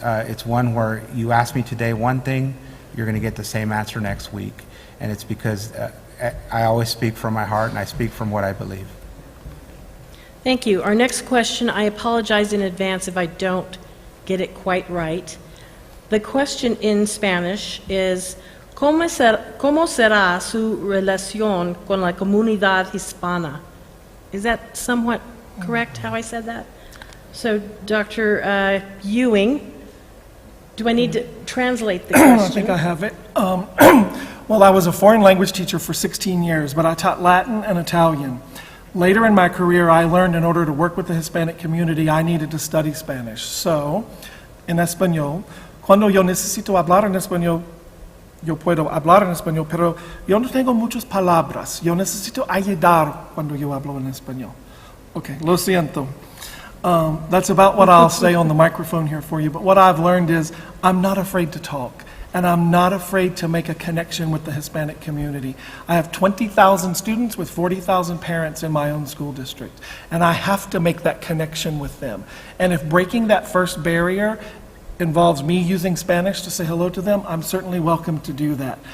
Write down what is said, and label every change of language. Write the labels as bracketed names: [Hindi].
[English] It's one where you ask me today one thing, you're going to get the same answer next week. And it's because I always speak from my heart and I speak from what I believe. Thank you. Our next question, I apologize in advance if I don't get it quite right. The question in Spanish is, [Spanish] ¿Cómo será su relación con la comunidad hispana? [English] Is that somewhat correct how I said that? So, Dr. Ewing, do I need to translate the question? I think I have it. Well, I was a foreign language teacher for 16 years, but I taught Latin and Italian. Later in my career, I learned in order to work with the Hispanic community, I needed to study Spanish. [Spanish] So, en español, cuando yo necesito hablar en español, yo puedo hablar en español, pero yo no tengo muchas palabras. Yo necesito ayudar cuando yo hablo en español. Okay, lo siento. [English] That's about what I'll say on the microphone here for you. But what I've learned is I'm not afraid to talk. And I'm not afraid to make a connection with the Hispanic community. I have 20,000 students with 40,000 parents in my own school district. And I have to make that connection with them. And if breaking that first barrier involves me using Spanish to say hello to them, I'm certainly welcome to do that.